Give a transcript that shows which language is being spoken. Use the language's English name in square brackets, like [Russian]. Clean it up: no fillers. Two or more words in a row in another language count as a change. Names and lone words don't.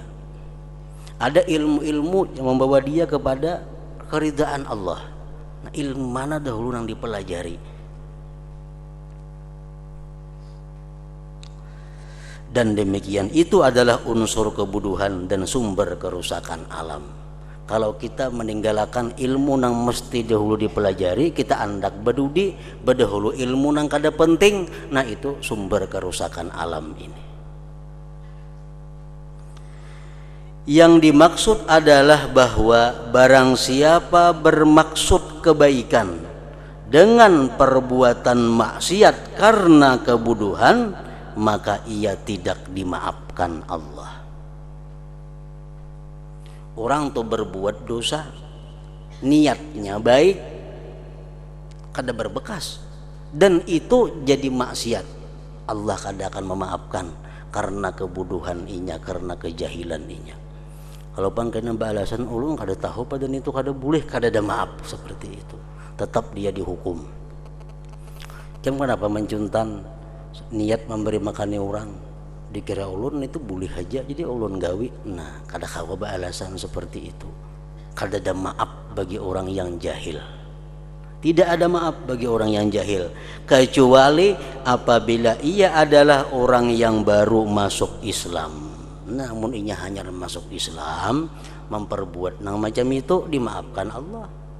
[Indonesian] Ada ilmu-ilmu yang membawa dia kepada keridaan Allah. Nah, ilmu mana dahulu yang dipelajari? Dan demikian itu adalah unsur kebodohan dan sumber kerusakan alam. [Banjar] Kalau kita meninggalkan ilmu nang mesti dahulu dipelajari, kita andak bedudi bedahulu ilmu nang kada penting, nah itu sumber kerusakan alam ini. [Indonesian] Yang dimaksud adalah bahwa barang siapa bermaksud kebaikan dengan perbuatan maksiat karena kebodohan, maka ia tidak dimaafkan Allah. [Banjar] Orang tuh berbuat dosa, niatnya baik, kada berbekas, dan itu jadi maksiat, Allah kada akan memaafkan karena kebodohan inya, karena kejahilan inya. Kalau bang kena balasan ulun kada tahu pada itu kada boleh, kada ada maaf seperti itu, tetap dia dihukum. Jam kenapa mencuntan niat memberi makan orang, dikira ulun itu boleh aja jadi ulun gawi. Nah, kada kawa balasan seperti itu. [Indonesian] Kada ada maaf bagi orang yang jahil. Tidak ada maaf bagi orang yang jahil, kecuali apabila ia adalah orang yang baru masuk Islam. Namun ia hanya masuk Islam, memperbuat nang macam itu, dimaafkan Allah.